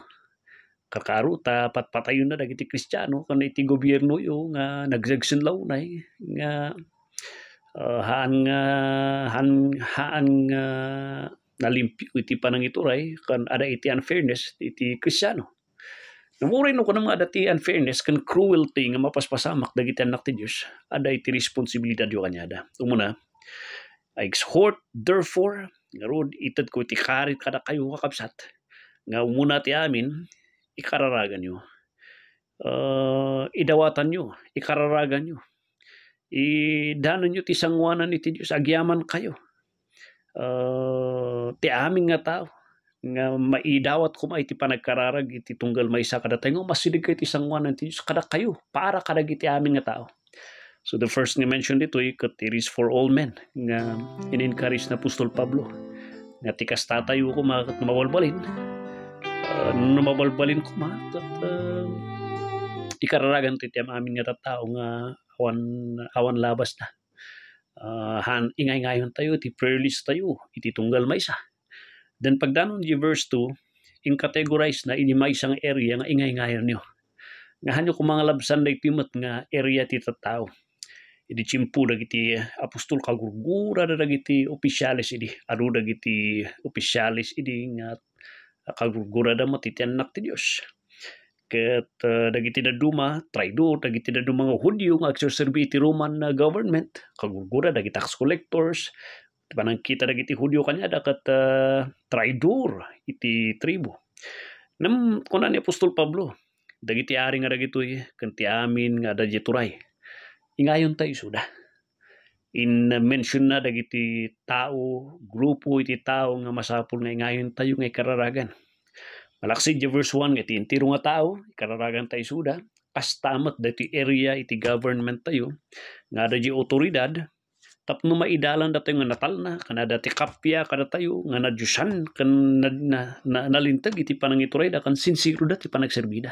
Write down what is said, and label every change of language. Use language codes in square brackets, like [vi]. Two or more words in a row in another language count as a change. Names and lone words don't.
[ilo] Kakaruta patpatayon na dagiti Kristiyano kan iti gobyerno yo nga nagsagsinlaw na nga haan nga nalimpyo iti panangituray kan ada iti unfairness iti Kristiyano. Namuray no kanang mga dati unfairness kan cruelty nga mapaspasamak dagiti anak ti Dios ada iti responsibilidad yo kanyada. Umuna, [en] I exhort therefore [ilo] nga rod ited ko iti karit kada kayo kakabsat nga umuna ti amin ikararagan nyo. Idawatan nyo, ikararagan nyo. Idanan nyo ti sangwanan iti Diyos, agyaman kayo. Ti amin nga tao, nga maidawat ko iti panagkararag, iti tunggal maysa kada tayo, masilig kayo ti sangwanan iti Diyos, kada kayo, para kada iti amin nga tao. [en] So the first [ilo] nga mention dito, [en] it is for all men, [ilo] nga in-encourage na Apostol Pablo, nga tikas tatayo ko mawalbalin, mabalbalin ko at ikararagan ti amin nga tao nga awan labas na. Ingay-ngayon tayo, iti [en] prayer list [ilo] tayo, iti tunggal maysa. Then pagdanon di verse 2, in-categorize na ini maysang area nga ingay-ngayon nyo. Nga hanyo kung mga labsan na itimot nga area ti tao. Idi chimpu dagiti apostol kagurgura dagiti opisyalis idi. Adu dagiti opisyalis idi nga kagurgura da matitian anak ti Dios. Ket dagiti daduma, traidor, dagiti daduma nga Hudyo nga agserserbi iti [en] Roman government, [ilo] kagurgura dagiti [en] tax collectors, [ilo] panangkita dagiti Hudyo kanyada ket traidor iti tribo. Nam kunan ni Apostol Pablo, dagiti ari nga dagitoy ken ti amin nga adda turay. Ingayon tayo suda. In mention na dagiti tao, grupo iti tao nga masapul nga ingayon tayo nga ikararagan. Malaksid yung verse 1, iti intiro nga tao, ikararagan tayo suda, kastamat dati area iti government tayo, nga da di otoridad, tapno maidalan dati nga natal na, kana dati kapya kada tayo, nga nadyusan, kan nalintag iti panangituray da, kan sinsiro dati panagserbida.